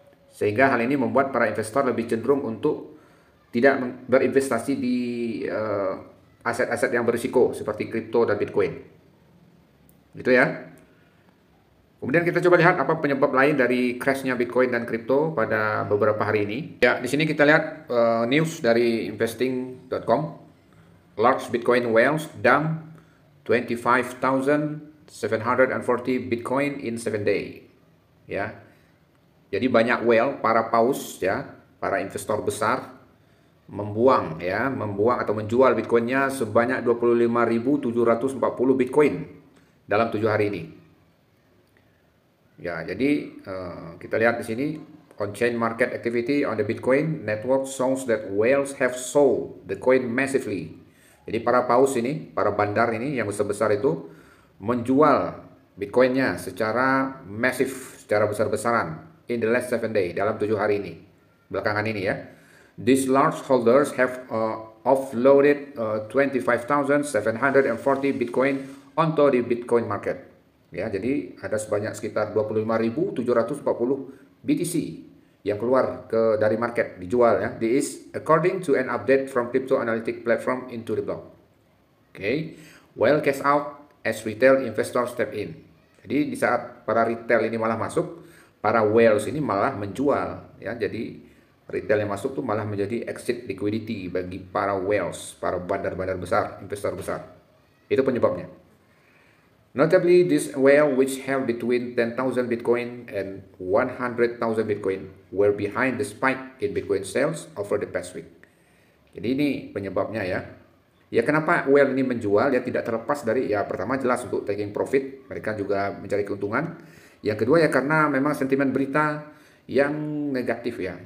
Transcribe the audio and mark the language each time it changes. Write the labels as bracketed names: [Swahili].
[Indonesian] Sehingga hal ini membuat para investor lebih cenderung untuk tidak berinvestasi di aset-aset yang berisiko seperti kripto dan Bitcoin. Gitu ya. Kemudian kita coba lihat apa penyebab lain dari crashnya Bitcoin dan kripto pada beberapa hari ini. Ya, di sini kita lihat news dari investing.com. [English] Large Bitcoin whales dump 25,740 Bitcoin in 7 days. [Indonesian] Ya. Jadi banyak whale, para paus ya, para investor besar membuang atau menjual Bitcoinnya sebanyak 25.740 Bitcoin dalam 7 hari ini. Ya, jadi kita lihat di sini [English] on-chain market activity on the Bitcoin network shows that whales have sold the coin massively. [Indonesian] Jadi para paus ini, para bandar ini yang besar-besar itu menjual Bitcoinnya secara masif, secara besar-besaran [English] in the last 7 days, [Indonesian] dalam 7 hari ini, belakangan ini ya. [English] These large holders have offloaded 25,740 Bitcoin onto the Bitcoin market. [Indonesian] Ya, jadi ada sebanyak sekitar 25.740 BTC yang keluar dari market, dijual ya. [English] This is according to an update from crypto analytic platform Into the Block. Okay, well cash out as retail investors step in. [Indonesian] Jadi di saat para retail ini malah masuk, para whales ini malah menjual ya. Jadi retail yang masuk tuh malah menjadi exit liquidity bagi para whales, para bandar-bandar besar, investor besar. Itu penyebabnya. [English] Notably, this whale, which held between 10,000 Bitcoin and 100,000 Bitcoin, were behind the spike in Bitcoin sales over the past week. [Indonesian] Jadi ini penyebabnya ya. Ya kenapa whale ini menjual? Ya tidak terlepas dari, ya pertama jelas untuk [English] taking profit, [Indonesian] mereka juga mencari keuntungan. Yang kedua ya karena memang sentimen berita yang negatif ya.